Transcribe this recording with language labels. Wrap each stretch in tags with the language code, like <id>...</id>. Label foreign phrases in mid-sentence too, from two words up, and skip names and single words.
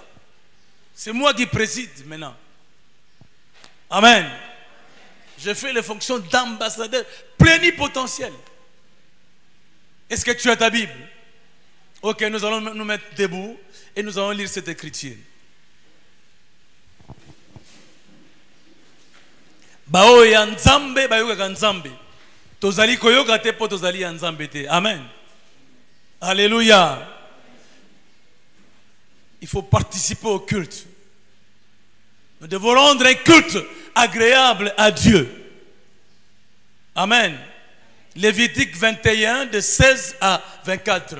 <fr>C'est moi qui préside maintenant. Amen. Je fais les fonctions d'ambassadeur plénipotentiel. Est-ce que tu as ta Bible? Ok, nous allons nous mettre debout et nous allons lire cette écriture.</fr> <ln>Bao ya nzambe bayoka nzambe. Tozali koyoka te po tozali ya nzambe te.</ln> <fr>Amen. Alléluia. Il faut participer au culte. Nous devons rendre un culte agréable à Dieu. Amen. Lévitique 21, de 16 à 24.</fr>